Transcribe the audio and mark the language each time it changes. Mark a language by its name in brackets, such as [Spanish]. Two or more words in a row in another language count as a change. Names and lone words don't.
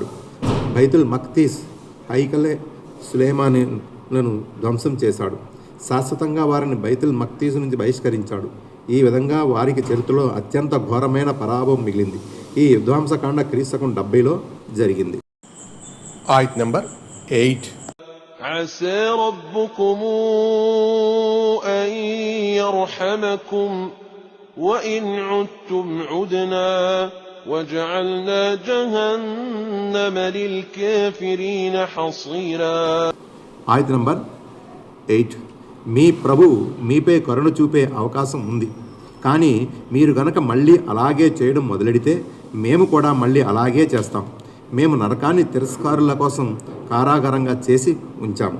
[Telugu] బైతుల్ మక్తీస్, హైకలే సులేమానులను ధ్వంసం చేశాడు. శాశ్వతంగా వారిని బైతుల్ మక్తీస్ నుంచి బహిష్కరించాడు. ఈ విధంగా వారికి చరిత్రలో అత్యంత ఘోరమైన పరాభవం మిగిలింది. ఈ విధ్వంసకాండ క్రీస్తకం 70లో జరిగింది. ఆయత్ నెంబర్ 8. [Arabic] عسى ربكم أن يرحمكم وإن عدتم عدنا وجعلنا جهنم للكافرين حصيرا. [Telugu] ఆయత్ నెంబర్ 8. మీ ప్రభువు మీపై కరుణ చూపే అవకాశం ఉంది. కానీ మీరు గనక మళ్ళీ అలాగే చేయడం మొదలెడితే మేము కూడా మళ్ళీ అలాగే చేస్తాం. మేము నరకాన్ని తిరస్కారుల కోసం కారాగారంగా చేసి ఉంచాము.